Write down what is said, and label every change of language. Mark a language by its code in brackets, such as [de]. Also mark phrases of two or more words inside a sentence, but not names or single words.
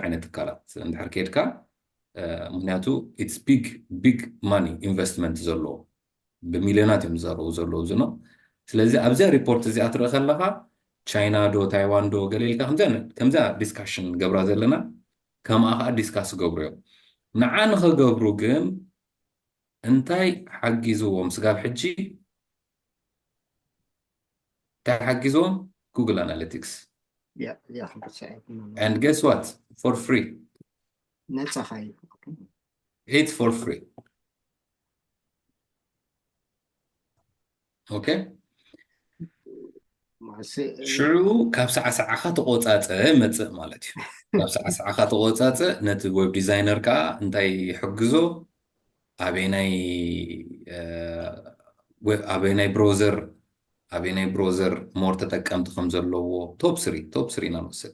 [ti] ዓይነት ትካላት እንድሕር ከድካ ምክንያቱ [en] it's big money investment [ti] ዘለዎ ብሚልዮናት እዮም ዝዘረቡ ዘለዉ ዝኖ ስለዚ ኣብዚያ ሪፖርት እዚኣ ትርኢ ከለካ ቻይና ዶ ታይዋን ዶ ገሌልካ ከምዚኣ ዲስካሽን ገብራ ዘለና ከምኣ ከዓ ዲስካስ ገብሩ እዮም ንዓ ንኽገብሩ ግን እንታይ ሓጊዝዎም ስጋብ ሕጂ እንታይ ሓጊዝዎም Google Analytics. [en] Yeah. And guess what? For free. It's for free. Okay? [ti] ሽዑ ካብ ሰዓሰዓኻ ተቆፃፀ መፅእ ማለት እዩ ካብ ሰዓሰዓኻ ተቆፃፀ ነቲ [en] web designer [ti] ከዓ እንታይ ይሕግዞ ኣበይ ናይ ብሮዘር ሞር ተጠቀምቲ ከም ዘለዎ ቶፕ 3 ኢና ንወስድ